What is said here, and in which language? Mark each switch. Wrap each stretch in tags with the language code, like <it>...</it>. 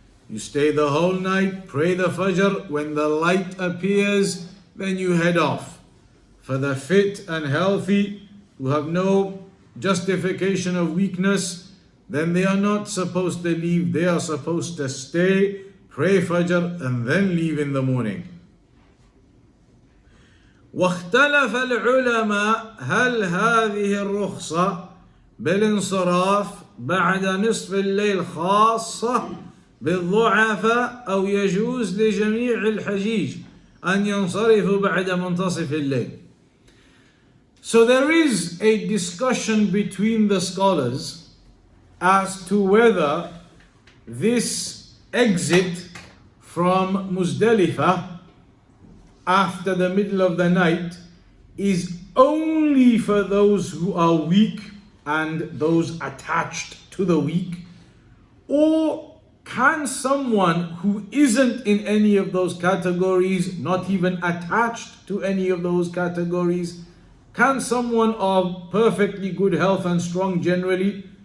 <en>You stay the whole night, pray the Fajr. When the light appears, then you head off. For the fit and healthy who have no justification of weakness, then they are not supposed to leave. They are supposed to stay, pray Fajr, and then leave in the morning.</en> <ar>واختلف العلماء هل هذه الرخصة بالانصراف بعد نصف الليل خاصة بالضعفاء أو يجوز لجميع الحجيج أن ينصرفوا بعد منتصف الليل.</ar> <en>So there is a discussion between the scholars as to whether this exit from Muzdalifah after the middle of the night is only for those who are weak and those attached to the weak, or can someone who isn't in any of those categories, not even attached to any of those categories, can someone of perfectly good health and strong generally,</en>